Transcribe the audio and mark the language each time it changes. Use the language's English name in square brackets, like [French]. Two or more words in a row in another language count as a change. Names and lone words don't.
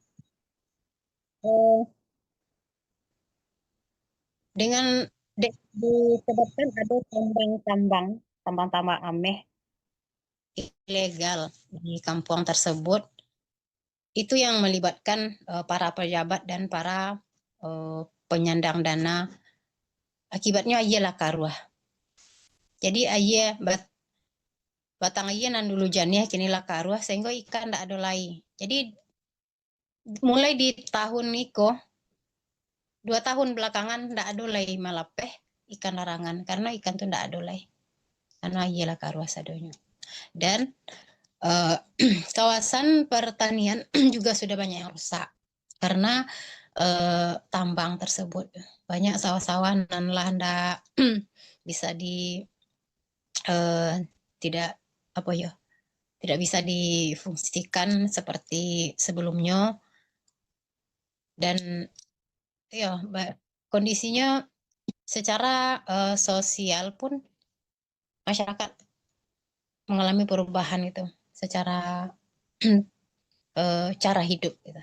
[Indonesian] Dengan disebabkan ada tambang ameh ilegal di kampung tersebut, itu yang melibatkan para pejabat dan para penyandang dana. Akibatnya ialah karuah. [Minangkabau] Jadi ayah batang ayah nan dulu janiah kini lah karuah sehingga ikan ndak ada lagi. Jadi mulai di tahun niko 2 tahun belakangan ndak ada lagi malapeh ikan larangan karena ikan tuh ndak ada lagi. [Indonesian] Karena ialah karuah sadonya. Dan kawasan pertanian juga sudah banyak yang rusak karena tambang tersebut. Banyak sawah-sawah [Minangkabau] nan lah [Indonesian] ndak bisa di tidak tidak bisa difungsikan seperti sebelumnya, dan ya kondisinya secara sosial pun masyarakat mengalami perubahan itu secara cara hidup gitu.